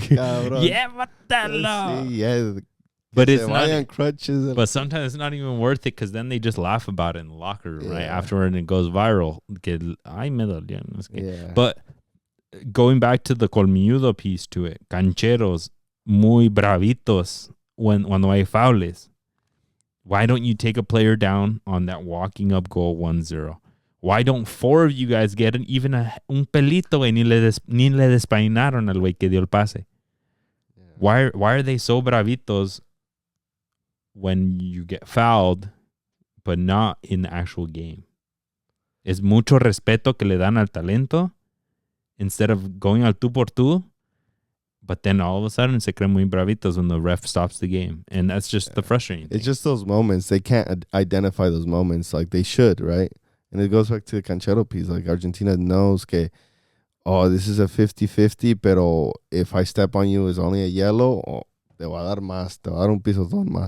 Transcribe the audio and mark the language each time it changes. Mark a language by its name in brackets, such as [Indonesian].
[Spanish] Llévatalo. [English] Yeah. But it's not on crutches. But sometimes it's not even worth it because then they just laugh about it in the locker room, right? Afterward, and it goes viral. [Spanish] Ay, me dolió. [English] Yeah. But going back to the Colmilludo piece to it, Cancheros, [Spanish] muy bravitos cuando hay fouls. [English] Why don't you take a player down on that walking up goal 1-0? Why don't 4 of you guys get even [Spanish] un pelito, güey? Ni le despeinaron al güey que dio el pase. Yeah. [English] Why are they so bravitos when you get fouled, but not in the actual game? [Spanish] Es mucho respeto que le dan al talento [English] instead of going [Spanish] al tú por tú. [English] But then all of a sudden, [Spanish] se creen muy bravitos [English] when the ref stops the game. And that's just the frustrating thing. It's just those moments. They can't identify those moments like they should, right? And it goes back to the canchero piece. Like Argentina knows que, oh, this is a 50-50, pero if I step on you, it's only a yellow, oh, [Spanish] te va a dar más, te va a dar un pisotón más.